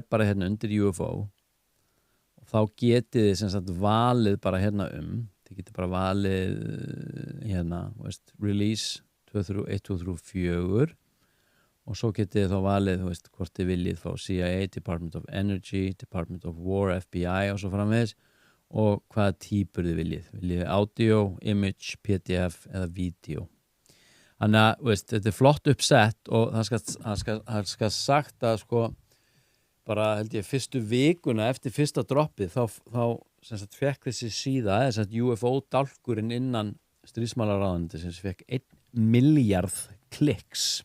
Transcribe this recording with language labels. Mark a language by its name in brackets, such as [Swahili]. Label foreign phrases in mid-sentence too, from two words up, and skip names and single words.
[Icelandic] bara hérna undir UFO og þá getið þið sem sagt valið bara hérna þið getið bara valið hérna, release 1, 2, 3, 4 og svo getið þið þá valið, hvort þið viljið fá CIA, Department of Energy, Department of War, FBI og svo framvegis og hvaða típur þið viljið audio, image, PDF eða video. Þannig að, þetta flott uppsett og það skal sagt að sko bara held ég fyrstu vikuna eftir fyrsta droppið þá sem sagt fekk þessi síða, UFO-dálkurinn innan stríðsmálaráðuneyti sem fekk 1 milljarð kliks.